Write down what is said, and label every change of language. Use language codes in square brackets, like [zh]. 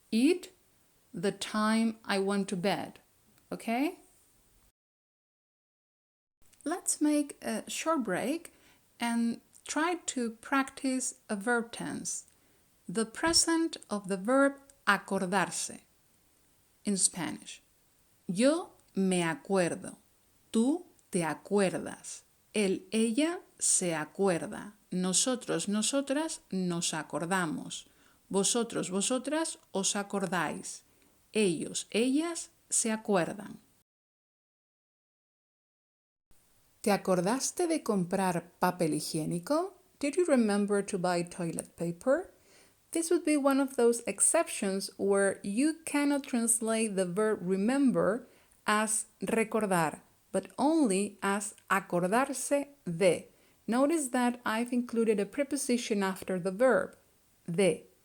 [en] It, the time I went to bed. Okay? Let's make a short break and try to practice a verb tense. The present of the verb acordarse in Spanish. [es] Yo me acuerdo. Tú te acuerdas. Él, ella se acuerda. nosotros, nosotras nos acordamos. Vosotros, vosotras os acordáis. Ellos, ellas se acuerdan. ¿Te acordaste de comprar papel higiénico? [en] Did you remember to buy toilet paper? This would be one of those exceptions where you cannot translate the verb remember as recordar, but only as acordarse de. Notice that I've included a preposition after the verb, de.